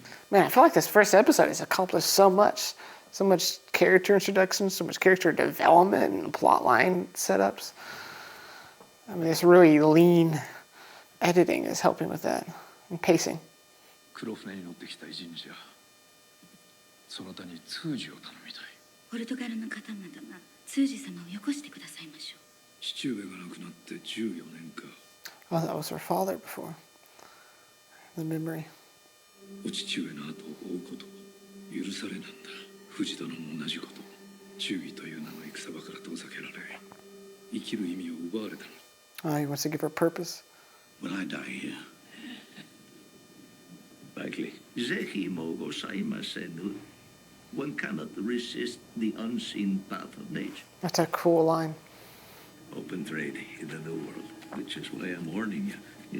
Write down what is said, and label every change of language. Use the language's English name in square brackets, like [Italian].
[English] Man, I feel like this first episode has accomplished so much. So much character introduction, so much character development and plotline setups. I mean, this really lean editing is helping with that. And pacing. [Japanese] 黒船に乗ってきた偉人じゃ。そなたに通詞を頼みたい。ポルトガルの方々が通詞様をよこしてくださいましょう。父上が亡くなって14年か。 [English] Oh, that was her father before. The memory. [Japanese] お父上の後を追うこと許されなんだ。藤殿も同じこと。忠義という名の戦場から遠ざけられ、生きる意味を奪われたの。 [English] Oh, he wants to give her purpose. Will I die here? Likely. [Japanese] Zehi mo gozaimasenu. [English] One cannot resist the unseen path of nature. That's a cool line. Open trade in the New World, which is why I'm warning you.